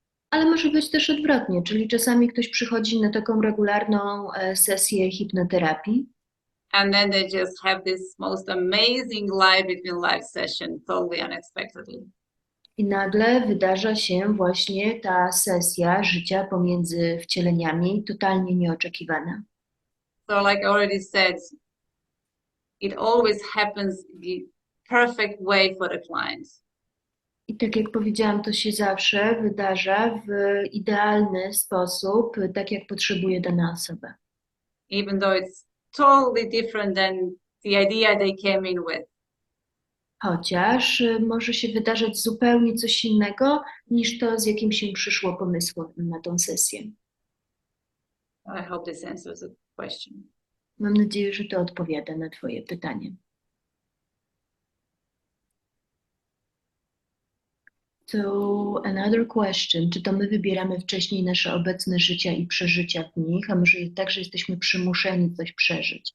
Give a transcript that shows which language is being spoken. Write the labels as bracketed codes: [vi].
[pl] Ale może być też odwrotnie, czyli czasami ktoś przychodzi na taką regularną sesję hipnoterapii. [en] And then they just have this most amazing live between live session, totally unexpectedly. [pl] I nagle wydarza się właśnie ta sesja życia pomiędzy wcieleniami, totalnie nieoczekiwana. [en] So like I already said, it always happens the perfect way for the client. [pl] I tak jak powiedziałam, to się zawsze wydarza w idealny sposób, tak jak potrzebuje dana osoba. [en] even though it's totally different than the idea they came in with. [pl] Chociaż może się wydarzać zupełnie coś innego niż to, z jakim się przyszło pomysłem na tą sesję. [en] I hope this answers the question. [pl] Mam nadzieję, że to odpowiada na Twoje pytanie. [en] So another question, [pl] czy to my wybieramy wcześniej nasze obecne życia i przeżycia w nich, a może tak, że jesteśmy przymuszeni coś przeżyć?